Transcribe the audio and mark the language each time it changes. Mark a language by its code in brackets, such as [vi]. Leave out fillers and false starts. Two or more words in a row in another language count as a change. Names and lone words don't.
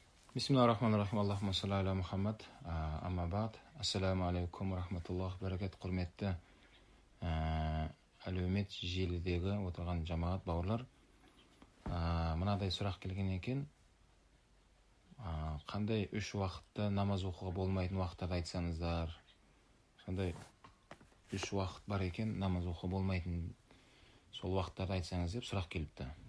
[ar] بسم الله الرحمن الرحيم. اللهم صل على محمد. أما بعد. السلام عليكم ورحمة الله بركات. [kk] Құрметті әлеумет желідегі отырған жамағат бауырлар. Мынадай сұрақ келген екен. Қандай үш уақытта намаз оқуға болмайтын уақыттарды айтсаңыздар. Сондай үш уақыт бар екен, намаз оқуға болмайтын сол уақыттарды айтсаңыз деп сұрақ келіпті.